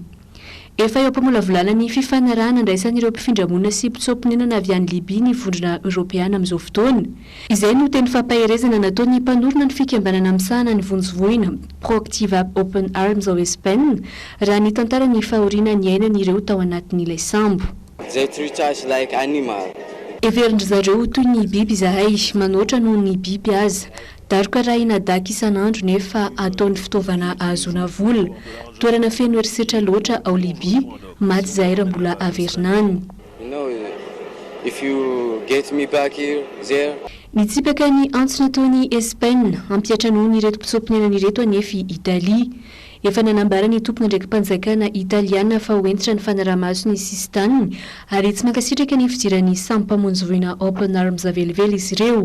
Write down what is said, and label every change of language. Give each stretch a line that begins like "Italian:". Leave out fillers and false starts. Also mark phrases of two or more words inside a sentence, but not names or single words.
Malagasy: Efa eo ampamolavolana ny fifanarahana andraisan'ireo mpifindramona sy mpisopinenana avy any Libia ny vondrona Europeana amin'izao fotoana. Izay no teny fampaherezana nataon'ny mpanorona ny fikambanana misahana ny vonjy-voina Proactiva Open Arms ao Espagne raha ny tantarany fahoriana ny ainan'ireo tao anatin'ilay sambo.
English: They treat us like animal.
Malagasy: Everindry zareo toy ny biby izahay manoatra noho ny biby aza. Daroka raha inadaky isan'andro nefa ataon'ny fitaovana ahazoana vola. Toerana feno herisetra loatra ao Libia, maty izahay raha mbola averinany.
English: If you get me back here, there.
Malagasy: Nitsipaka ny antsona taon'ny Espagne, ampiatra noho ny ireto mpisopinenana ireto anefa Italia. Efa nanambara ny tompona ndraiky mpanjakana Italiana fa hoentitra ny fanaraha-maso ny sistaniny ary tsy mankasitraka ny fidiran'ny sambo mpamonjy voina Open Arms avelively izy ireo.